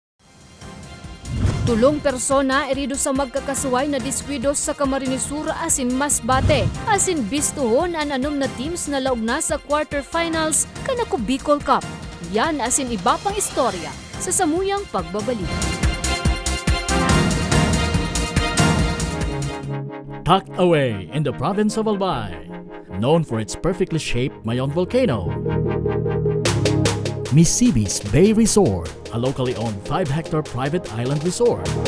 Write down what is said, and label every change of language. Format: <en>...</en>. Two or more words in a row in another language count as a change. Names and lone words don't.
<bik>Tulong persona erido sa magkakasuway na diskwido sa Camarines Sur asin Masbate. Asin bistuhon ang anom na teams na laog na sa quarterfinals kanako Bicol Cup. Yan asin iba pang istorya sa samuyang pagbabalik.</bik> <en>Tucked away in the province of Albay, known for its perfectly shaped Mayon volcano, Misibis Bay Resort, a locally owned 5-hectare private island resort.</en>